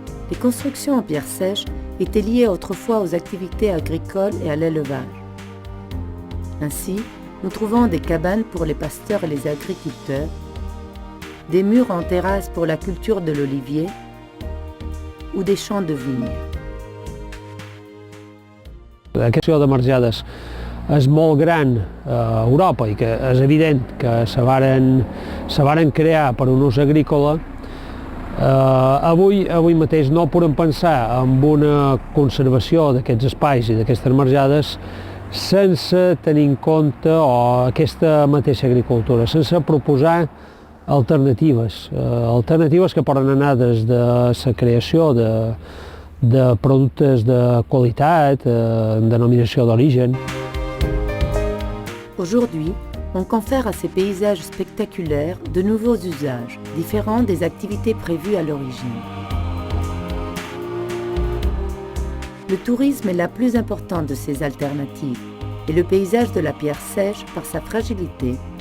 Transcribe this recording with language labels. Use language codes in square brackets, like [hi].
[fr] Les constructions en pierre sèche étaient liées autrefois aux activités agricoles et à l'élevage. Ainsi, nous trouvons des cabanes pour les pasteurs et les agriculteurs, des murs en terrasse pour la culture de l'olivier ou des champs de vignes. [ca] La qüestió de marjades és molt gran a Europa i que és evident que se varen crear per un ús agrícola. Avui mateix no podem pensar en una conservació d'aquests espais i d'aquestes marjades sense tenir en compte aquesta mateixa agricultura, sense proposar alternatives que poden anar des de la creació de productes de qualitat, denominació d'origen. [fr] Aujourd'hui, on confère à ces paysages spectaculaires de nouveaux usages, différents des activités prévues à l'origine. Le tourisme est la plus importante de ces alternatives et le paysage de la pierre sèche, par sa fragilité,